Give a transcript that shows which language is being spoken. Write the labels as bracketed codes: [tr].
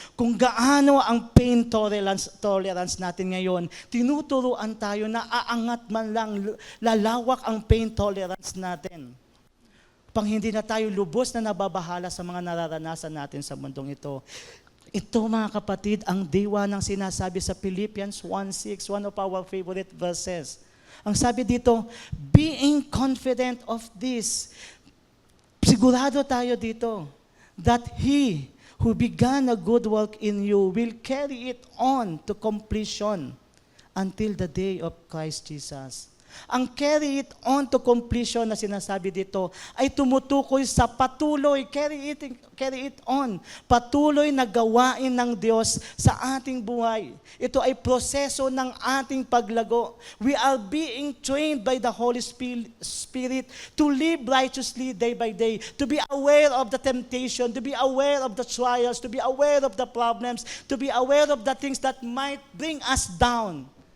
[tl] Kung gaano ang pain tolerance natin ngayon, tinuturuan tayo na aangat man lang, lalawak ang pain tolerance natin. Pang hindi na tayo lubos na nababahala sa mga nararanasan natin sa mundong ito. Ito mga kapatid, ang diwa ng sinasabi sa Philippians 1:6, one of our favorite verses. [en] Ang sabi dito, being confident of this, sigurado tayo dito, that He who began a good work in you will carry it on to completion until the day of Christ Jesus. [tl] Ang carry it on to completion na sinasabi dito ay tumutukoy sa patuloy, carry it on, patuloy na gawain ng Diyos sa ating buhay. Ito ay proseso ng ating paglago. [en] We are being trained by the Holy Spirit to live righteously day by day, to be aware of the temptation, to be aware of the trials, to be aware of the problems, to be aware of the things that might bring us down.